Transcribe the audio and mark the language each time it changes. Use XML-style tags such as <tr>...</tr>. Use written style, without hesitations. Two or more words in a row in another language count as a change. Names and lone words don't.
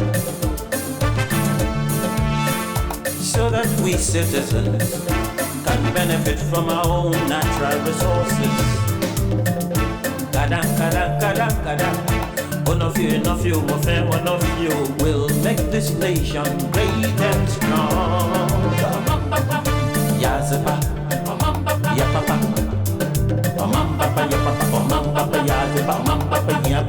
<en>so that we citizens can benefit from our own natural resources. Kadang, kadang, kadang, kadang. One of you, one of you will make this nation great and strong. Yazapa, ya papa, ya papa, ya papa, yazapa,</en>